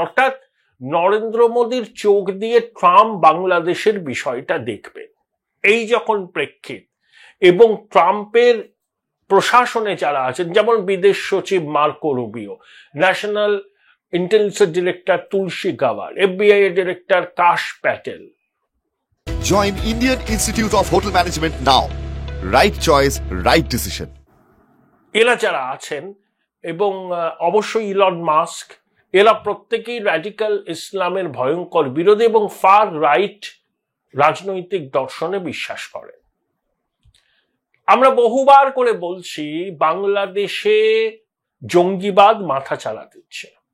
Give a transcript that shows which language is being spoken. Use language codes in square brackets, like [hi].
[bn] অর্থাৎ নরেন্দ্র মোদীর চোখ দিয়ে ট্রাম্প বাংলাদেশের বিষয়টা দেখবেন। এই যখন প্রেক্ষিত এবং ট্রাম্পের প্রশাসনে যারা আছেন, যেমন বিদেশ সচিব Marco Rubio, national intelligence director তুলসী গাওয়ার, FBI ডিরেক্টর কাশ Patel. [en] Join Indian Institute of Hotel Management now. Right choice, right decision. [bn] এরা যারা আছেন এবং অবশ্যই ইলন মাস্ক, এরা প্রত্যেকেই র্যাডিক্যাল ইসলামের ভয়ঙ্কর বিরোধী এবং ফার রাইট রাজনৈতিক দর্শনে বিশ্বাস করে। আমরা বহুবার করে বলছি বাংলাদেশে জঙ্গিবাদ মাথা চালা দিচ্ছে।